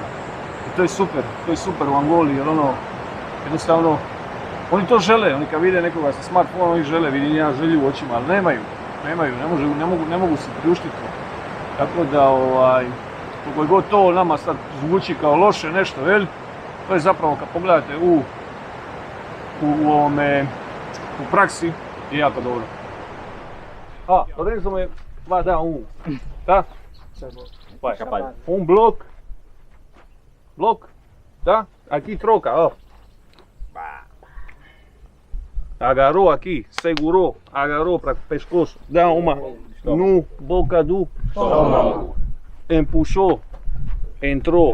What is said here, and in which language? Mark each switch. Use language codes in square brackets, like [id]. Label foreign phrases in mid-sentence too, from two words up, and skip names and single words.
[hr] I to je super u Angoli jer ono, jednostavno, oni to žele, oni kad vide nekoga sa smartphonom, oni žele, vidim ja želju u očima, ali nemaju, ne mogu se priuštiti to. Tako da, koliko god to nama sad zvuči kao loše nešto, jel? To je zapravo kad pogledate u praksi je jako dobro. [pt] Lorenzo me va dar tá? Vai, bloco, tá? Aqui troca, ó. Agarrou aqui, segurou, agarrou para pescoço, dá uma no boca do estômago, empuxou, entrou,